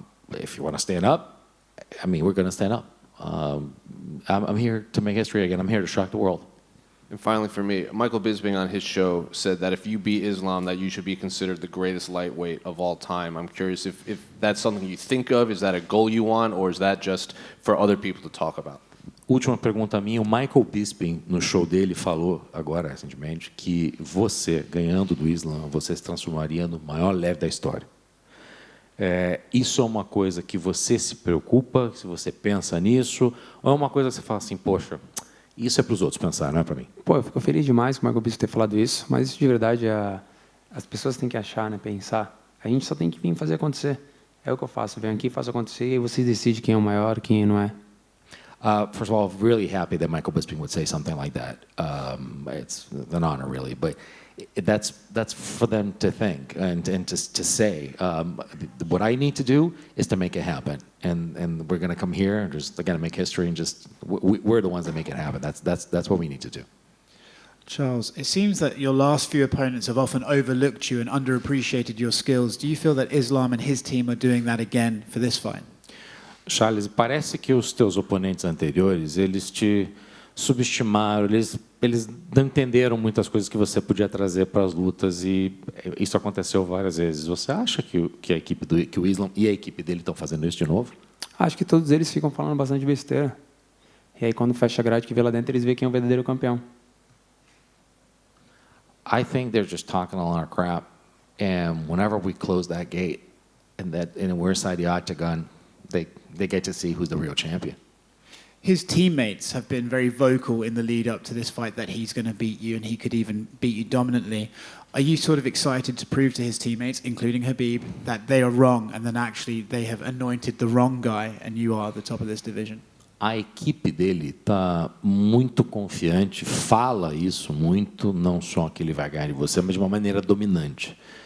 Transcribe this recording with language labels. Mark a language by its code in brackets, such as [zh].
[en] If you want to stand up, we're going to stand up. I'm here to make history again. I'm here to shock the world. And finally, for me, Michael Bisping on his show said that if you beat Islam, that you should be considered the greatest lightweight of all time. I'm curious if that's something you think of. Is that a goal you want, or is that just for other people to talk about? [pt] Última pergunta minha. O Michael Bisping, no show dele, falou agora, recentemente, que você, ganhando do Islam, você se transformaria no maior leve da história. Isso é uma coisa que você se preocupa, se você pensa nisso, ou é uma coisa que você fala assim, poxa, isso é para os outros pensar, não é para mim? Eu fico feliz demais com o Michael Bisping ter falado isso, mas isso de verdade as pessoas têm que achar, pensar. A gente só tem que vir fazer acontecer. É o que eu faço, venho aqui, faço acontecer e você decide quem é o maior, quem não é. [en] First of all, really happy that Michael Bisping would say something like that. It's an honor, really, but that's for them to think and to say. What I need to do is to make it happen, and we're going to come here and just again make history and just we're the ones that make it happen. That's what we need to do. Charles, it seems that your last few opponents have often overlooked you and underappreciated your skills. Do you feel that Islam and his team are doing that again for this fight? [pt] Charles, parece que os teus oponentes anteriores, eles te subestimaram, eles não entenderam muitas coisas que você podia trazer para as lutas e isso aconteceu várias vezes. Você acha que o Islam e a equipe dele estão fazendo isso de novo? Acho que todos eles ficam falando bastante besteira. E aí, quando fecha a grade que vê lá dentro, eles veem quem é o verdadeiro campeão. [en] I think they're just talking a lot of crap, and whenever we close that gate and we're inside the octagon, they get to see who's the real champion. His teammates have been very vocal in the lead up to this fight that he's going to beat you and he could even beat you dominantly. Are you sort of excited to prove to his teammates, including Khabib, that they are wrong and then actually they have anointed the wrong guy and you are the top of this division? [pt] A equipe dele está muito confiante, fala isso muito, não só que ele vai ganhar de você, mas de uma maneira dominante.